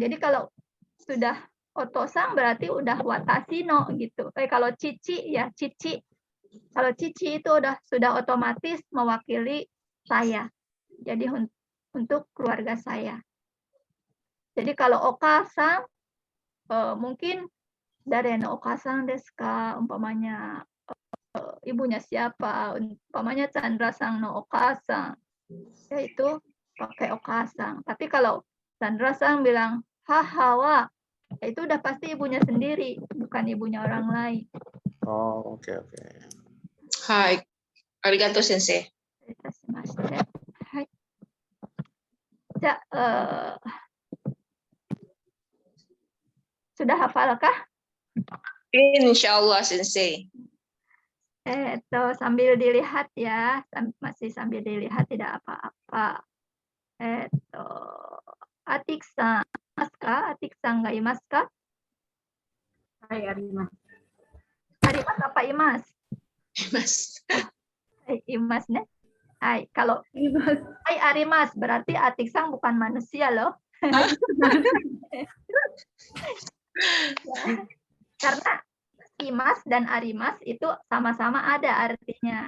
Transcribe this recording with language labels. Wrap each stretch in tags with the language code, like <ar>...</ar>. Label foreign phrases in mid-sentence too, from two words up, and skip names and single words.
<id>Jadi kalau sudah otosang berarti udah</id> <ja>わたしの</ja> <id>gitu. Kalau cici ya cici. Kalau cici itu sudah otomatis mewakili saya. Jadi untuk keluarga saya. Jadi kalau okasang mungkin dari</id> <ja>のお母さんですか,</ja> <id>umpamanya ibunya siapa, umpamanya</id> <ja>チャンドラさんのお母さん,</ja> <id>yaitu pakai okasang. Tapi kalau Chandra-sang bilang hahawa, itu udah pasti ibunya sendiri, bukan ibunya orang lain. Oh, oke.</id> <ja>はい. ありがとう、先生.</ja> <id>Hai. Ja, sudah hafalkah?</id> <ar>إن شاء الله, Sensei.</ar> <id>Sambil dilihat ya, masih sambil dilihat tidak apa-apa.</id> <ja>アティックさん、アティックさんがいますか? はい、あります.</ja> <id>Arimas apa Imas? Mas.</id> <ja>いますね？はい, kalau あります. はいあります</ja> <id>berarti Atik-san bukan manusia loh. Karena Imas dan Arimas itu sama-sama ada artinya.</id>